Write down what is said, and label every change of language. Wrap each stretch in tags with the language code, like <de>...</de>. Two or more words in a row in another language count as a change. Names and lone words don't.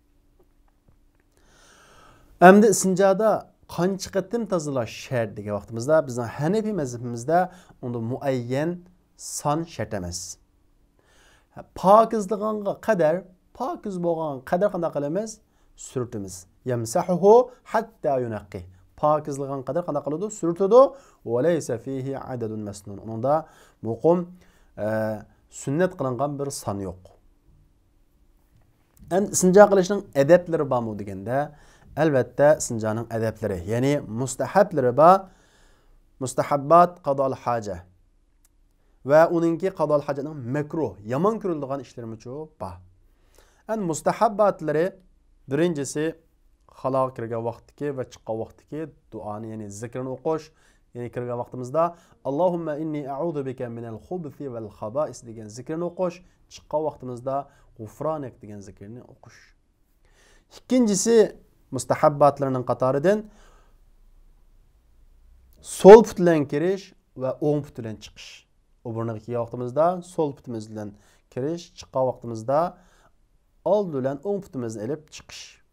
<uz>Endi istinjoda qancha qatim tozalash shart degan vaqtimizda bizning Hanafi mazhabimizda unda muayyan son shart emas. Pokizliganga qadar, pokiz bo'lgan qadar qanday qilamiz? Surtimiz.</uz> <ar>يمسحه حتى ينقى.</ar> <uz>Pokizligan qadar qanday qiladi?</uz> <ar>Surtadi. وليس فيه عدد مسنون.</ar> <uz>Unda muqim sünnet qilingan bir son yo'q. Endi istinjo qilishning adablari bormi deganda, albatta istinjoning adablari, ya'ni mustahablari bor. Mustahabbat</uz> <ar>قضاء الحاجة</ar> <uz>va uningki qadol hajaning makruh, yomon ko'riladigan ishlarimiz bor. Endi mustahabbatlari birinchisi xaloq kirgan vaqtdagi va chiqqan vaqtdagi duoni, ya'ni zikrni o'qish. Yani kirgan vaqtimizda</uz> <ar>اللهم إني أعوذ بك من الخبث والخبائث</ar> <uz>degan zikrni o'qish, chiqqan vaqtimizda g'ufronak degan zikrni o'qish. İkincisi mustahabbatlarının qatoridan sol put bilan kirish va o'ng put bilan chiqish. O'burniga kelgan vaqtimizda sol putimiz bilan kirish, chiqqan vaqtimizda old bilan o'ng putimizni olib chiqish.</uz>